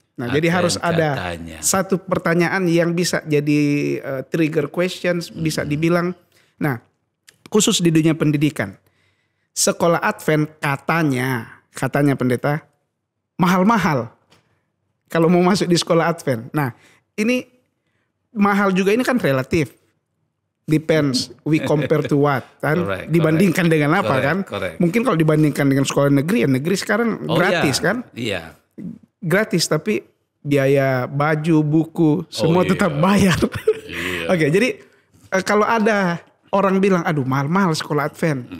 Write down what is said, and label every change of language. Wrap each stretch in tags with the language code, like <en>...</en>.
<id>Nah, jadi harus ada satu pertanyaan yang bisa jadi trigger questions, bisa dibilang. Nah, khusus di dunia pendidikan. Sekolah Advent katanya pendeta, mahal-mahal. Kalau mau masuk di sekolah Advent. Nah, ini mahal juga ini kan relatif.</id> <en>Depends, we compare to what kan?</en> <id>Dibandingkan dengan apa kan? Mungkin kalau dibandingkan dengan sekolah negeri, ya negeri sekarang gratis kan? Iya. Gratis, tapi biaya baju, buku, semua tetap bayar. Oke, jadi kalau ada orang bilang, aduh mahal-mahal sekolah Advent.</id>